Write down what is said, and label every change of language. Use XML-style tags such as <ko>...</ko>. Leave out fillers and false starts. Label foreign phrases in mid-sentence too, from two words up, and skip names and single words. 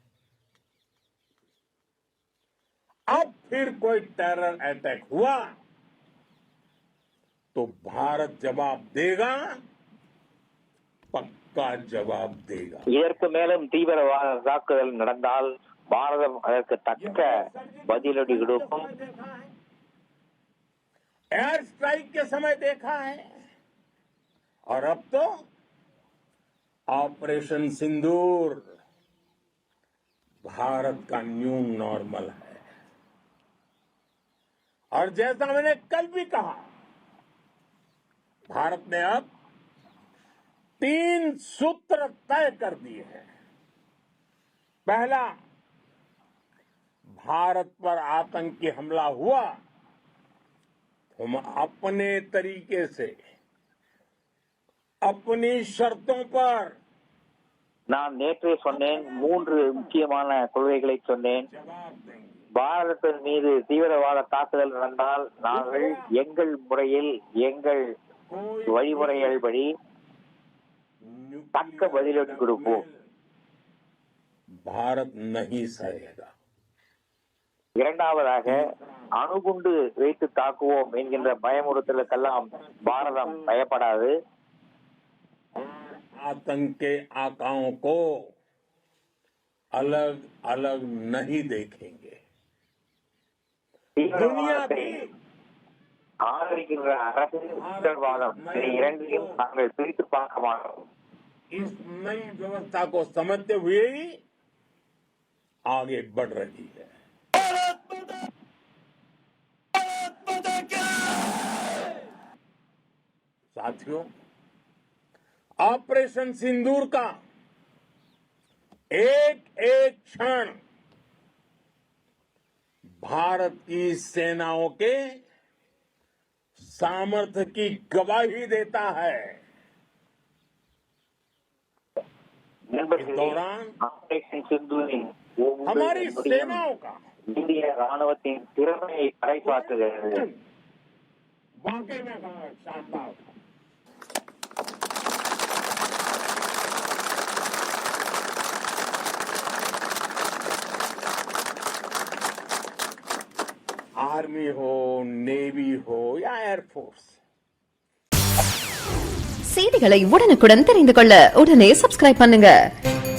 <hi>अब फिर कोई</hi> <en>terror attack</en> <hi>हुआ तो भारत जवाब देगा, पक्का जवाब देगा.</hi> <ta>இதற்கு மேலும் தீவிரவாத தாக்குதல் நடந்தால் பாரதம் அதற்கு தக்க பதிலடி கொடுக்கும்.</ta> <en>air strike</en> <hi>के समय देखा है और अब तो ऑपरेशन सिंदूर भारत का</hi> <en>new normal</en> <hi>है. और जैसा मैंने कल भी कहा, भारत ने अब 3 सूत्र तय कर दिए हैं. पहला, भारत पर आतंकी हमला हुआ, हम अपने तरीके से अपनी शर्तों पर</hi> <ta>நான் நேற்றே சொன்னேன், 3 முக்கியமான கொள்கைகளை சொன்னேன்.</ta> <hi>जवाब देंगे.</hi> <ta>பாரதத்தின் மீது தீவிரவாத தாக்குதல் நடந்தால் நாங்கள் எங்கள் முறையில் எங்கள்</ta> <hi>कोई</hi> <ta>வழிமுறைகள்படி தக்க பதிலடி கொடுப்போம்.</ta> <hi>भारत नहीं सहेगा.</hi> <ta>இரண்டாவதாக, அணுகுண்டு வைத்து தாக்குவோம் என்கின்ற பயமுறுத்தலுக்கெல்லாம் பாரதம் பயப்படாது.</ta> <hi>आतंक के आकाओं को अलग अलग नहीं देखेंगे.</hi> <ta>தீவிரவாதத்தை ஆதரிக்கின்ற அரசு தீவிரவாதம் இந்த இரண்டையும் நாங்கள் பிரித்து பார்க்க மாட்டோம்.</ta> <hi>इस नई व्यवस्था को समझते हुए ही आगे बढ़ रही है. साथियों, ऑपरेशन सिंदूर का एक एक क्षण भारत की सेनाओं के सामर्थ्य की गवाही देता है. इस दौरान</hi> <ta>ஆபரேஷன் சிந்தூரின்</ta> <hi>हमारी सेनाओं का</hi> <ta>இந்திய ராணுவத்தின் திறமையை பறைசாற்றுகிறது.</ta> <hi>वाकई में शानदार था. आर्मी हो, नेवी हो या एयरफोर्स,</hi> <ta>செய்திகளை உடனுக்குடன் தெரிந்து கொள்ள உடனே சப்ஸ்கிரைப் பண்ணுங்க.</ta>